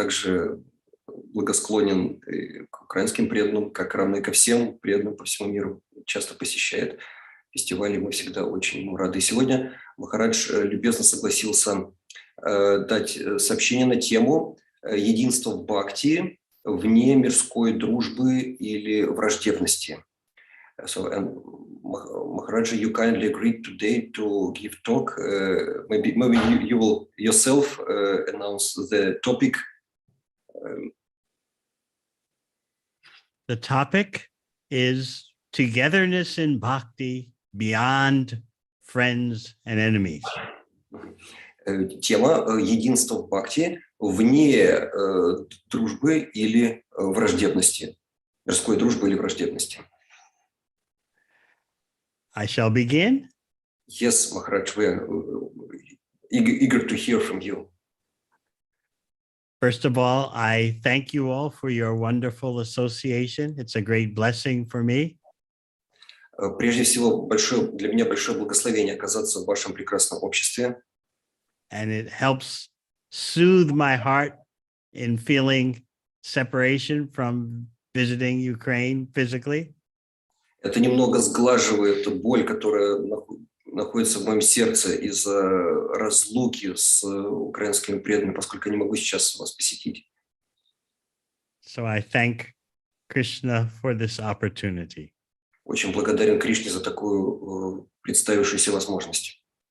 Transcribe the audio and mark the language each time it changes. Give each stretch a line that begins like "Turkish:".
Russian: Также благосклонен к украинским преданным, как равный ко всем преданным по всему миру, часто посещает фестивали, мы всегда очень ему рады. И сегодня Махарадж любезно согласился дать сообщение на тему единства в бхакти вне мирской дружбы или враждебности.
English: So, and Maharaja, you kindly agreed today to give talk. Maybe you will yourself announce the topic. The topic is togetherness in bhakti beyond friends and enemies.
Russian: Тема единства в бхакти вне дружбы или враждебности, мирской дружбы или враждебности.
English: I shall begin. Yes, Maharaj, we are eager to hear from you. First of all, I thank you all for your wonderful association. It's a great blessing for me.
Russian: Прежде всего, для меня большое благословение оказаться в вашем прекрасном обществе.
English: And it helps soothe my heart in feeling separation from visiting Ukraine physically.
Russian: Это немного сглаживает боль, которая находится в моем сердце из-за разлуки с украинскими преданными, поскольку я не могу сейчас вас посетить.
English: So I thank Krishna for this opportunity.
Russian: Очень благодарен Кришне за такую представившуюся возможность.